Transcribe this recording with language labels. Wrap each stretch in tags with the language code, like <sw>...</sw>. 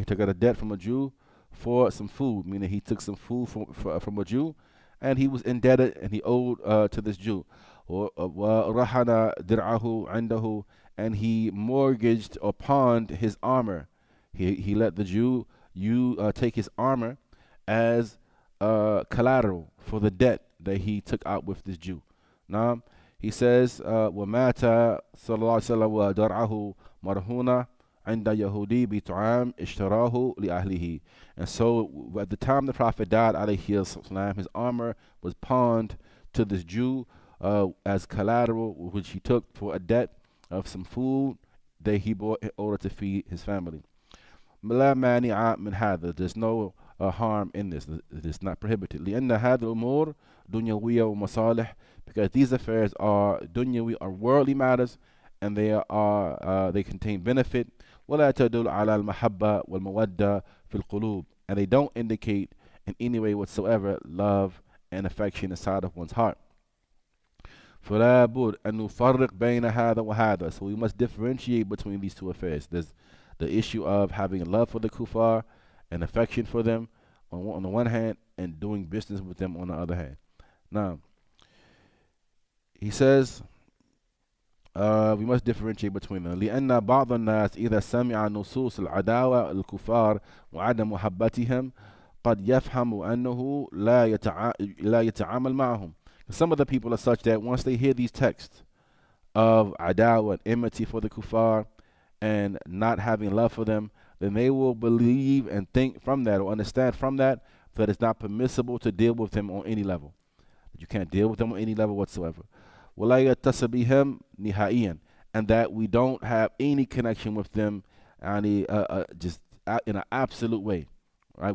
<en>He took out a debt from a Jew for some food, meaning he took some food from a Jew, and he was indebted, and he owed to this Jew.</en> <ar>وَرَحَنَ دِرْعَهُ عِنْدَهُ,</ar> <en>and he mortgaged or pawned his armor. He let the Jew take his armor as collateral for the debt that he took out with this Jew. Now, he says,</en> <ar>وَمَاتَ صَلَّى اللَّهُ عَلَيْهِ وَسَلَّمَ وَدَرْعَهُ مَرْهُونًا عِنْدَ يَهُودِي بِطَعَامٍ اشْتَرَاهُ لِأَهْلِهِ.</ar> <en>And so, at the time the Prophet died, alayhi salam, his armor was pawned to this Jew as collateral, which he took for a debt of some food that he bought in order to feed his family.</en> <ar>مَلَا مَانِعَ مِنْ هَذَا.</ar> <en>There's no harm in this. It is not prohibited.</en> <ar>لأن هذه الأمور دنيوية ومصالح,</ar> <en>because these affairs are dunyawi, are worldly matters, and they contain benefit.</en> <ar>ولا تدل على المحبة والمودة في القلوب,</ar> <en>and they don't indicate in any way whatsoever love and affection inside of one's heart.</en> <ar>فلا بد أن نفرق بين هذا وهذا.</ar> <en>So we must differentiate between these two affairs. There's the issue of having love for the kuffar and affection for them on the one hand, and doing business with them on the other hand. Now, he says we must differentiate between them.</en> <ar>لأن بعض الناس إذا سمع نصوص العداوة الكفار وعدم محبتهم قد يفهم أنه لا يتعامل معهم.</ar> <en>Some of the people are such that once they hear these texts of adawa and enmity for the kuffar and not having love for them, then they will believe and think from that, or understand from that it's not permissible to deal with them on any level. You can't deal with them on any level whatsoever.</en> <ar>وَلَا يَتَّصِلْ بِهِمْ نِهَائِيًا,</ar> <en>and that we don't have any connection with them just in an absolute way. Right?</en>